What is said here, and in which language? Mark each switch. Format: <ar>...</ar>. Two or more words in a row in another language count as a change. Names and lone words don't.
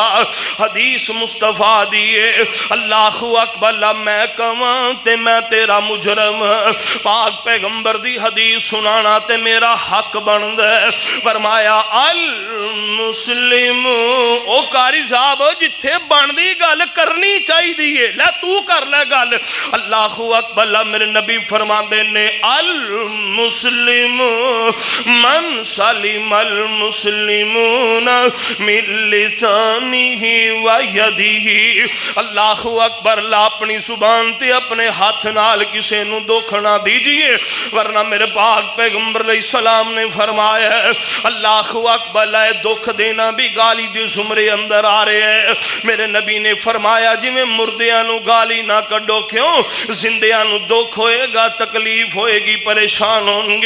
<pa>حدیث مصطفیٰ دی ہے,</pa> <ar>الله أكبر,</ar> <pa>میں کہواں تے میں تیرا مجرم، پاک پیغمبر دی حدیث سنانا تے میرا حق بندا. फरमाया</pa> <ar>المسلم,</ar> <pa>او قاری صاحب جتھے بندی گل کرنی چاہیدی ہے، لے تو کر لے گل.</pa> <ar>الله أكبر,</ar> <pa>میرے نبی فرماندے نے</pa> <ar>المسلم من سلم المسلمون من لسانه ويده. الله أكبر,</ar> <pa>لا اپنی زبان تے اپنے ہاتھ نال کسے نوں دکھ نہ دیجیے، ورنہ میرے پاک پیغمبر علیہ السلام نے فرمایا</pa> <ar>الله أكبر,</ar> <pa>دکھ دینا بھی گالی دے زمرے اندر آ رہے ہے. میرے نبی نے فرمایا جویں مردیاں نوں گالی نہ کڈھو، کیوں جندیاں نوں دکھ ہوئے گا، تکلیف ہوئے گی، پریشان ہوں گے.</pa>